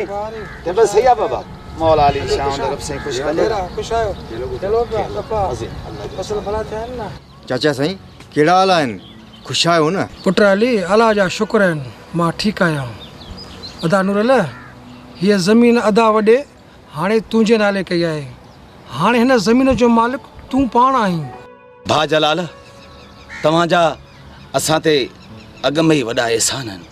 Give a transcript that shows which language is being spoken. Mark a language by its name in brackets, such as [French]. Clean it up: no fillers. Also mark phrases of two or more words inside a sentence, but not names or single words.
[Hindi] ते बस सही है बाबा, मौला अली शाम तरफ से खुश कर ले। [Sindhi] खुश आयो, चलो पापा फसल भला थियनि ना। चाचा साईं, कहिड़ा हाल आहिनि? खुश आहियो न? पुट अली, अल्लाह जा शुक्र आहिनि, मां ठीकु आहियां। अदा नूरला, हीअ ज़मीन अदा वॾे हाणे तुंहिंजे नाले कई आहे। हाणे हिन ज़मीन जो मालिक तूं पाण आहीं। भा जलाल, तव्हांजा असां ते अॻ में ई वॾा एहसान आहिनि।